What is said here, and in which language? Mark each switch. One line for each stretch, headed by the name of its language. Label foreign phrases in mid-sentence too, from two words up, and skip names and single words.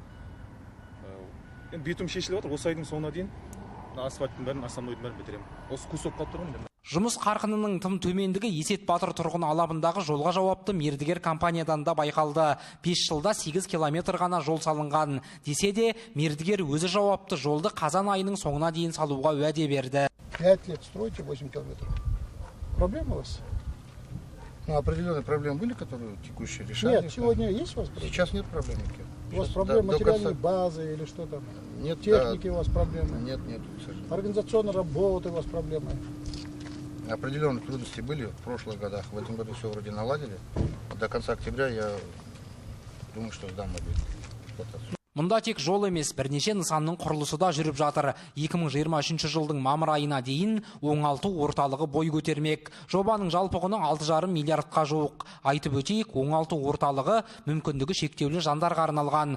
Kazakh: Енді битум шешіліп отыр. Осы айдың соңына дейін асфальттың бәрін, основнойдың бәрін бітіремін. Осы кусок қалып тұрған. Жұмыс қарқынының тым төмендігі Есет Батыр тұрғын алабындағы жолға жауапты мердігер компаниядан да байқалды. 5 жылда 8 километр ғана жол салынған. Десе де, мердігер өзі жауапты жолды қазан айының соңына дейін салуға уәде берді.
Russian: 5 лет строите 8 километров. Проблема у вас? Ну, определенные проблемы были, которые текущие решали? Нет, сегодня есть у вас проблемы? Сейчас нет проблем. У вас проблемы материальной базы или что там? Нет, техники у вас проблемы? Нет, к сожалению. Организационной работы у вас проблемы? Определенные трудности были в прошлых годах. В этом году все вроде наладили. До конца октября я думаю, что сдам мобиль.
Kazakh: Мұнда тек жол емес, бірнеше нысанның құрылысы да жүріп жатыр. 2023 жылдың мамыр айына дейін оңалту орталығы бой көтермек. Жобаның жалпы құны 6,5 миллиардқа жуық. Айтып өтейік, оңалту орталығы мүмкіндігі шектеулі жандарға арналған.